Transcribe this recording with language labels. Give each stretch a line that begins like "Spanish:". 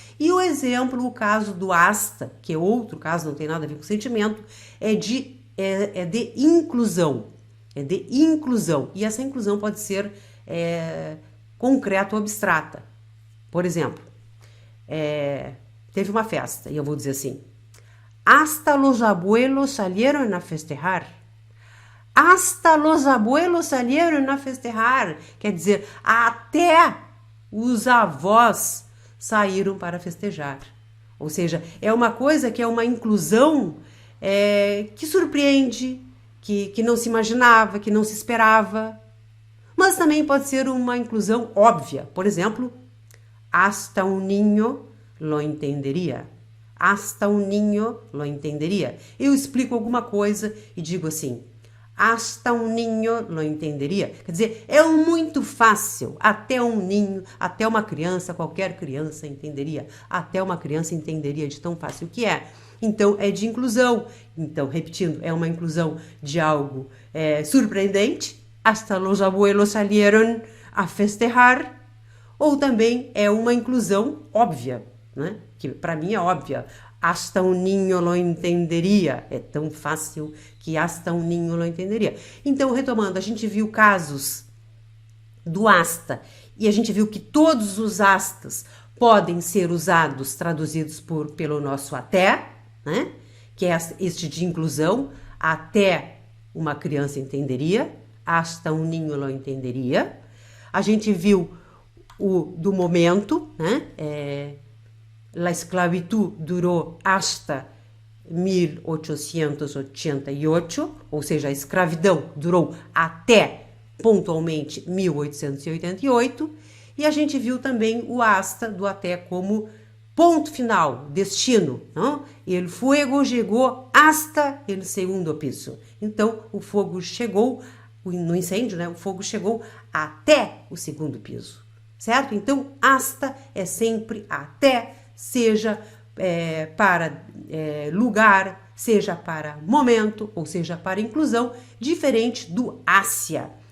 Portuguese: E o exemplo, o caso do hasta, que é outro caso, não tem nada a ver com sentimento, é de inclusão. É de inclusão. E essa inclusão pode ser concreta ou abstrata. Por exemplo, teve uma festa, e eu vou dizer assim,
Spanish: hasta los abuelos salieron a festejar. Hasta los abuelos salieron a festejar.
Portuguese: Quer dizer, até os avós saíram para festejar. Ou seja, é uma coisa que é uma inclusão que surpreende, que não se imaginava, que não se esperava. Mas também pode ser uma inclusão óbvia. Por exemplo,
Spanish: hasta un niño lo entendería. Hasta un niño lo entendería.
Portuguese: Eu explico alguma coisa e digo assim,
Spanish: hasta un niño lo entendería.
Portuguese: Quer dizer, é muito fácil. Até um ninho, até uma criança, qualquer criança entenderia. Até uma criança entenderia de tão fácil que é. Então, é de inclusão. Então, repetindo, é uma inclusão de algo surpreendente.
Spanish: Hasta los abuelos salieron a festejar.
Portuguese: Ou também é uma inclusão óbvia, né? Que para mim é óbvia.
Spanish: Hasta un niño lo entendería.
Portuguese: É tão fácil que
Spanish: hasta un niño lo entendería.
Portuguese: Então, retomando, a gente viu casos do hasta e a gente viu que todos os hastas podem ser usados, traduzidos pelo nosso até, né? Que é este de inclusão, até uma criança entenderia,
Spanish: hasta un niño lo entendería.
Portuguese: A gente viu o do momento, né?
Spanish: La esclavitud
Portuguese: durou hasta 1888, ou seja, a escravidão durou até pontualmente 1888, e a gente viu também o hasta do até como ponto final, destino, não?
Spanish: El fuego llegó hasta el segundo piso.
Portuguese: Então, o fogo chegou, no incêndio, né? O fogo chegou até o segundo piso, certo? Então, hasta é sempre até, seja para lugar, seja para momento, ou seja para inclusão, diferente do hacia.